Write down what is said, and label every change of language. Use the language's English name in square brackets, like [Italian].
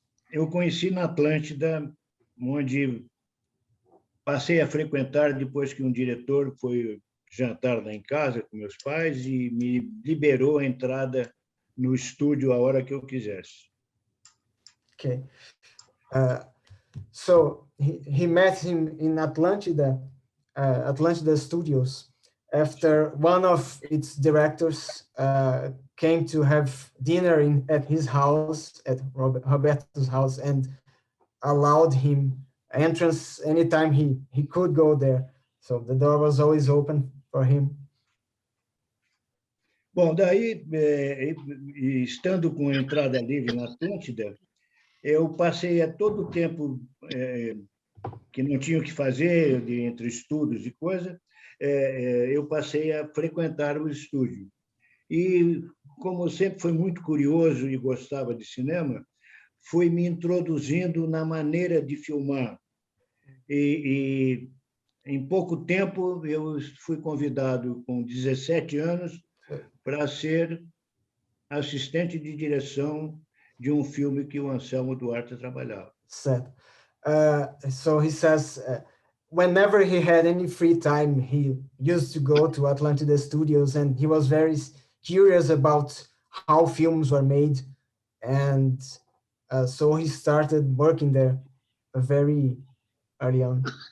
[Portuguese] Eu conheci na Atlântida, onde passei a frequentar depois que um diretor foi jantar lá em casa com meus pais e me liberou a entrada no estúdio a hora que eu quisesse. [English] Okay. So he met him in Atlântida Studios after one of its directors came to have dinner at his house, at Roberto's house, and allowed him entrance anytime he could go there. So the door was always open for him. [Portuguese] Bom, daí, estando com entrada livre na Atlântida, eu passei a todo o tempo que não tinha o que fazer, entre estudos e coisa, eu passei a frequentar o estúdio. E, como sempre fui muito curioso e gostava de cinema, fui me introduzindo na maneira de filmar. E em pouco tempo, eu fui convidado, com 17 anos, para ser assistente de direção de um filme que o Anselmo Duarte trabalhava. Certo. [English] So he says, whenever he had any free time, he used to go to Atlântida Studios, and he was very curious about how films were made, and so he started working there very early on.